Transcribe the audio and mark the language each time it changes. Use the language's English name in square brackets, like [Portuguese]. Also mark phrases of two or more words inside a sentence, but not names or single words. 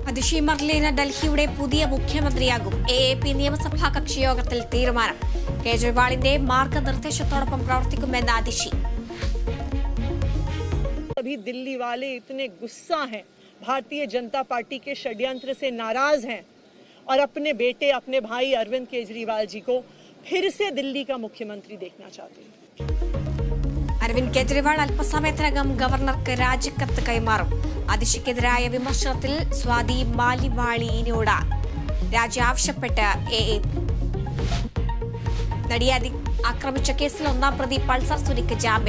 [Malayalam] ഷിമർലീന ഡൽഹിയുടെ പുതിയ മുഖ്യമന്ത്രിയാകും. AAP നിയമസഭാ കക്ഷിയോഗത്തിൽ തീരുമാനം. കേജ്രിവാളിന്റെ മാർഗനിർദ്ദേശത്തോടൊപ്പം പ്രവർത്തിക്കുമെന്ന് അതിഷി. [Hindi] अभी दिल्ली वाले इतने गुस्सा हैं, भारतीय जनता पार्टी के षड्यंत्र से नाराज हैं और अपने बेटे अपने भाई अरविंद केजरीवाल जी को फिर से दिल्ली का मुख्यमंत्री देखना चाहते हैं. [Malayalam] അരവിന്ദ് കെജ്രിവാൾ അല്പസമയത്തിനകം ഗവർണർക്ക് രാജിക്കത്ത് കൈമാറും. അതിഷിക്കെതിരായ വിമർശനത്തിൽ സ്വാതി മാലിവാളിയോട് രാജി ആവശ്യപ്പെട്ട് AAP. നടിയെ ആക്രമിച്ച കേസിൽ ഒന്നാം പ്രതി പൾസർ സുനിക്ക് ജാമ്യം.